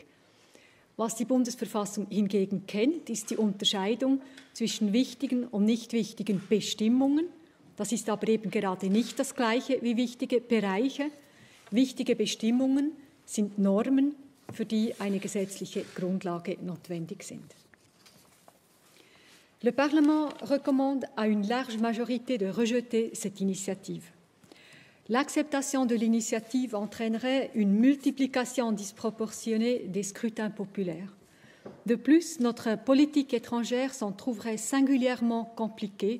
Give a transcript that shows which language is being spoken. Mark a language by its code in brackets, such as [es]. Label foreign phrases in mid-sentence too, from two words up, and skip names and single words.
[de] Was die Bundesverfassung hingegen kennt, ist die Unterscheidung zwischen wichtigen und nicht wichtigen Bestimmungen. Das ist aber eben gerade nicht das Gleiche wie wichtige Bereiche. Wichtige Bestimmungen sind Normen, für die eine gesetzliche Grundlage notwendig sind. [fr] Le Parlement recommande à une large majorité de rejeter cette initiative. L'acceptation de l'initiative entraînerait une multiplication disproportionnée des scrutins populaires. De plus, notre politique étrangère s'en trouverait singulièrement compliquée.